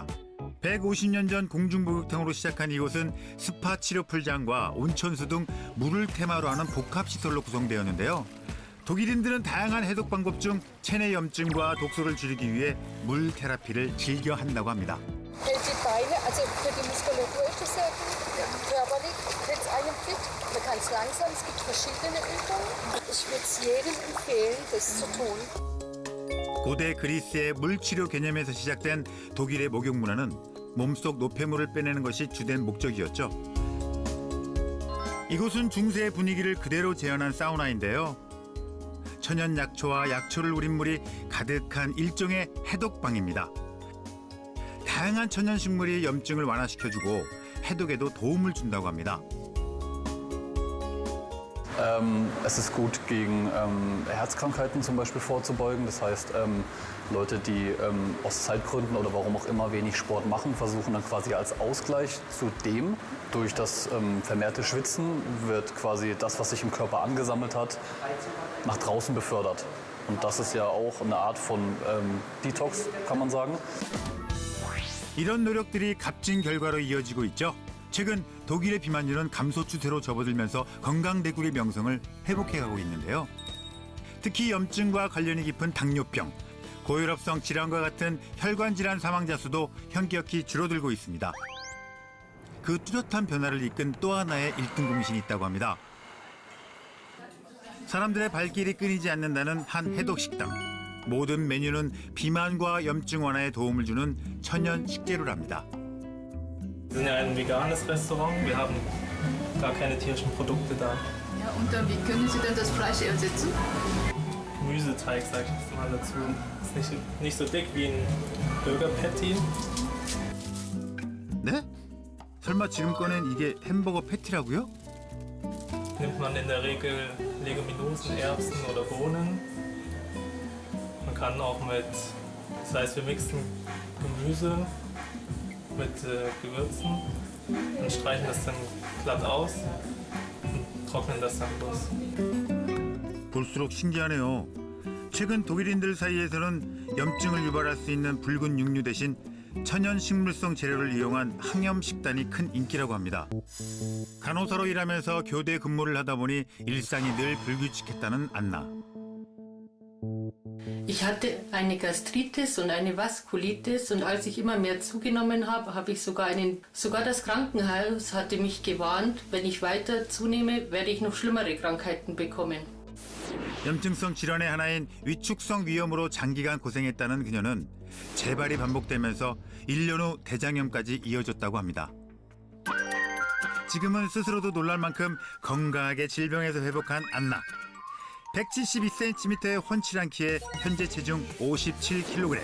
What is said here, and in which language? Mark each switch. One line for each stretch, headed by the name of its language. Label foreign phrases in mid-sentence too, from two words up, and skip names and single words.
Korean: 150년 전 공중목욕탕으로 시작한 이곳은 스파 치료 풀장과 온천수 등 물을 테마로 하는 복합시설로 구성되었는데요. 독일인들은 다양한 해독 방법 중 체내 염증과 독소를 줄이기 위해 물 테라피를 즐겨 한다고 합니다.
German: Hält die Beine, also für die Muskulatur ist es sehr gut. Körperlich hält es einen fit. Man kann es langsam, es gibt verschiedene Übungen. Ich würde es jedem empfehlen, das zu tun.
Korean: 고대 그리스의 물치료 개념에서 시작된 독일의 목욕 문화는 몸속 노폐물을 빼내는 것이 주된 목적이었죠. 이곳은 중세의 분위기를 그대로 재현한 사우나인데요. 천연 약초와 약초를 우린 물이 가득한 일종의 해독방입니다. 다양한 천연 식물이 염증을 완화시켜주고 해독에도 도움을 준다고 합니다.
German: Es ist gut gegen Herzkrankheiten zum Beispiel vorzubeugen. Das heißt, Leute, die aus Zeitgründen oder warum auch immer wenig Sport machen, versuchen dann quasi als Ausgleich zu dem, durch das vermehrte Schwitzen wird quasi das, was sich im Körper angesammelt hat, nach draußen befördert. Und das ist ja auch eine Art von Detox, kann man sagen.
Korean: 이런 노력들이 값진 결과로 이어지고 있죠. 최근 독일의 비만율은 감소 추세로 접어들면서 건강대국의 명성을 회복해가고 있는데요. 특히 염증과 관련이 깊은 당뇨병, 고혈압성 질환과 같은 혈관 질환 사망자 수도 현격히 줄어들고 있습니다. 그 뚜렷한 변화를 이끈 또 하나의 1등 공신이 있다고 합니다. 사람들의 발길이 끊이지 않는다는 한 해독식당. 모든 메뉴는 비만과 염증 완화에 도움을 주는 천연 식재료랍니다.
German: Wir sind ja ein veganes Restaurant. Wir haben gar keine tierischen Produkte da. Ja, und wie können Sie denn das Fleisch ersetzen? Gemüseteig, sag ich jetzt mal dazu. Ist nicht so dick wie ein
English: Burger Patty.
Korean: 네? 설마 지금 꺼낸 이게 햄버거 패티라고요?
German: Nimmt man in der Regel Leguminosen, Erbsen oder Bohnen. Man kann auch mit, das heißt, wir mixen Gemüse mit Gewürzen und streichen das dann glatt aus und trocknen das dann bloß.
Korean: 볼수록 신기하네요. 최근 독일인들 사이에서는 염증을 유발할 수 있는 붉은 육류 대신 천연 식물성 재료를 이용한 항염 식단이 큰 인기라고 합니다. 간호사로 일하면서 교대 근무를 하다 보니 일상이 늘 불규칙했다는 안나.
German: Ich hatte eine Gastritis und eine Vaskulitis und als ich immer mehr zugenommen habe, habe ich sogar das Krankenhaus hatte mich gewarnt, wenn ich weiter zunehme, werde ich noch schlimmere Krankheiten bekommen.
Korean: 염증성 질환의 하나인 위축성 위염으로 장기간 고생했다는 그녀는 재발이 반복되면서 1년 후 대장염까지 이어졌다고 합니다. 지금은 스스로도 놀랄 만큼 건강하게 질병에서 회복한 안나. 172cm의 훤칠한 키에 현재 체중 57kg.